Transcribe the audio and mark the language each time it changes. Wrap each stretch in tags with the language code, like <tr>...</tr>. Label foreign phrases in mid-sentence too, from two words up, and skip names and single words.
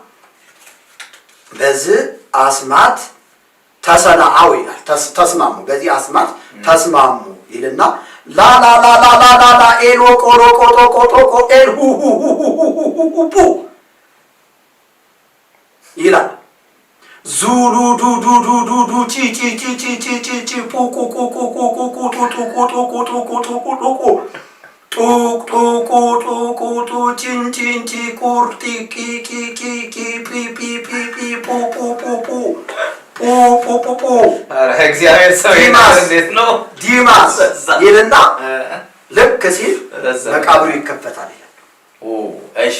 <am>በዚህ አስማት ተሰናአው ይላል። ተስማሙ በዚህ አስማት ተስማሙ ይልና ላላላላላላ ኤሎ ቆሎ ቆጦ ቆጦ ቆኤል ሁሁሁሁሁሁ ይላል። ዙሉ ዱ ዱ ዱ ዱ ዱ ቺ ቺ ቺ ቺ ቺ ቺ ቺ ፑ ቁ ቁ ቁ ቁ ቁ ቁ ጡ ጡ ቁ ጡ ቁ ጡ ቁ ጡ ቁ ጡ ቁ ጡ ጡ ቁ ጡ ቁ ጡ ቺን ቺን ቺ ቁር ጢ ቂ ቂ ቂ ቂ ፒ ፒ ፒ ፒ ፑ ፑ ፑ ፑ ፑ እግዚአብሔር ሰው እንዴት ነው ዲማስ ይልና ልክ ሲል መቃብሩ ይከፈታል ይላል። እሺ</am>